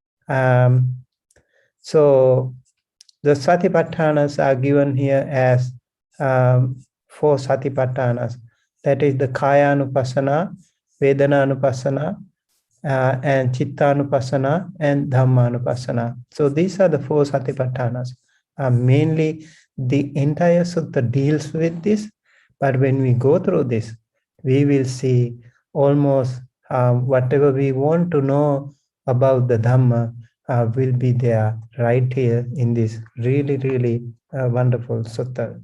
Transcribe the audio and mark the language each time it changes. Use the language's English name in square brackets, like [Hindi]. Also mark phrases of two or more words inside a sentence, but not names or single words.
[English] So the Satipatthanas are given here as 4 Satipatthanas. That is the [Pali] Kaya-anupassana, Vedana-anupassana, [English] and Chitta-anupassana, and Dhamma-anupassana. So these are the 4 Satipatthanas. Mainly the entire sutta deals with this, But when we go through this, we will see almost whatever we want to know about the Dhamma will be there right here in this really, really wonderful sutta.